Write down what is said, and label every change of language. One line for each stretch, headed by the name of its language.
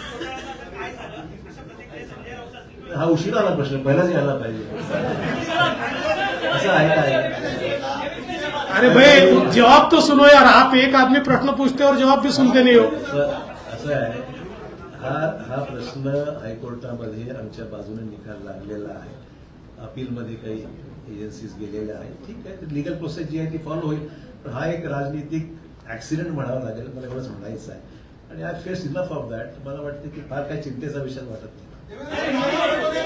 Marathi: हा उशीर आला प्रश्न, पहिलाच यायला पाहिजे, असं आहे काय?
Hindi: अरे भाई, जवाब तो सुनो यार, आप एक आदमी प्रश्न पूछते हो और जवाब भी सुनते नहीं हो।
Marathi: असं आहे, हा प्रश्न हायकोर्टामध्ये आमच्या बाजूने निकाल लागलेला आहे, अपीलमध्ये काही एजन्सीज गेलेल्या आहेत, ठीक आहे, लिगल प्रोसेस जी आहे ती फॉलो होईल, पण हा एक राजनीतिक ऍक्सिडेंट म्हणावा लागेल, मला एवढंच म्हणायचं आहे। आणि
English: I face enough of that.
Marathi: मला वाटतं की फार काही चिंतेचा विषय वाटत नाही।